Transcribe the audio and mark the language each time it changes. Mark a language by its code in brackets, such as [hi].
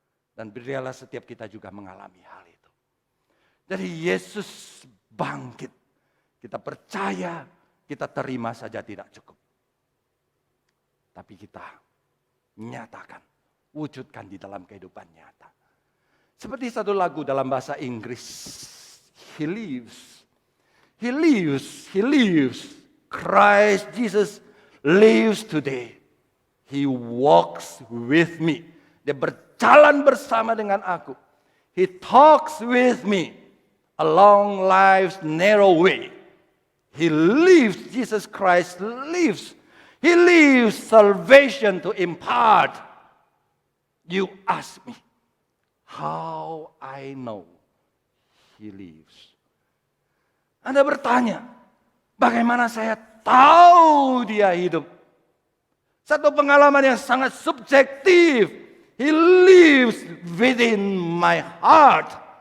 [id] Dan biarlah setiap kita juga mengalami hal itu. Jadi Yesus bangkit. Kita percaya, kita terima saja tidak cukup. Tapi kita nyatakan, wujudkan di dalam kehidupan nyata. Seperti satu lagu dalam bahasa Inggris. [en] He lives. He lives. He lives. Christ Jesus lives today. He walks with me. [id] Dia berjalan bersama dengan aku. [en] He talks with me along life's narrow way. He lives. Jesus Christ lives. He lives salvation to impart. You ask me, how I know He lives. [id] Anda bertanya, bagaimana saya tahu dia hidup? Satu pengalaman yang sangat subjektif. [en] He lives within my heart.